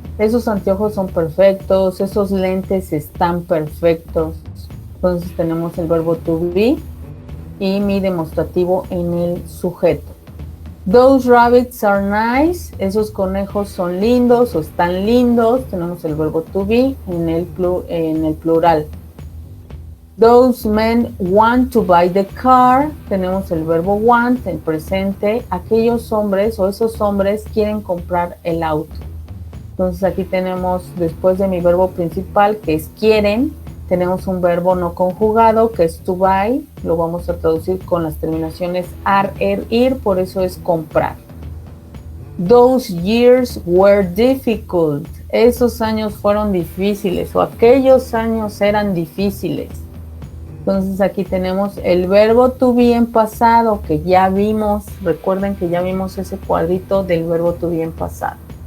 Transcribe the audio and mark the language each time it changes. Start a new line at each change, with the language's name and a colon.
Spanish: Esos anteojos son perfectos, esos lentes están perfectos. Entonces tenemos el verbo to be y mi demostrativo en el sujeto.
English: Those rabbits are nice.
Spanish: Esos conejos son lindos o están lindos. Tenemos el verbo to be en el plural.
English: Those men want to buy the car.
Spanish: Tenemos el verbo want en presente. Aquellos hombres o esos hombres quieren comprar el auto. Entonces aquí tenemos, después de mi verbo principal, que es quieren, tenemos un verbo no conjugado, que es to buy. Lo vamos a traducir con las terminaciones ar, ir, por eso es comprar.
English: Those years were difficult.
Spanish: Esos años fueron difíciles o aquellos años eran difíciles. Entonces aquí tenemos el verbo to be en pasado, que ya vimos. Recuerden que ya vimos ese cuadrito del verbo to be en pasado.